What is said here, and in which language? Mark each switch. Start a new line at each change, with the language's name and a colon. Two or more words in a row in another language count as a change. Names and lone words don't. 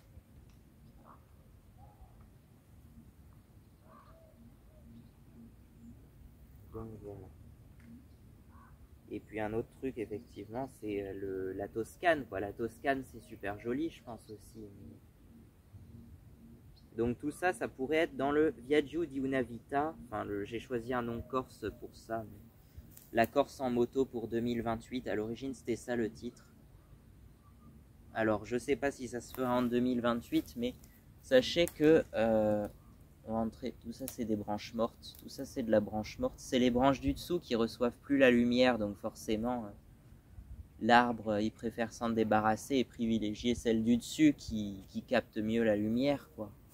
French: Donc voilà. Et puis un autre truc, effectivement, c'est la Toscane, quoi. La Toscane, c'est super joli, je pense aussi. Donc tout ça, ça pourrait être dans le Viaggio di una vita. Enfin, j'ai choisi un nom corse pour ça. Mais la Corse en moto pour 2028. À l'origine, c'était ça le titre. Alors, je sais pas si ça se fera en 2028, mais sachez que tout ça c'est des branches mortes, tout ça c'est de la branche morte, c'est les branches du dessous qui reçoivent plus la lumière, donc forcément l'arbre il préfère s'en débarrasser et privilégier celle du dessus qui capte mieux la lumière, quoi.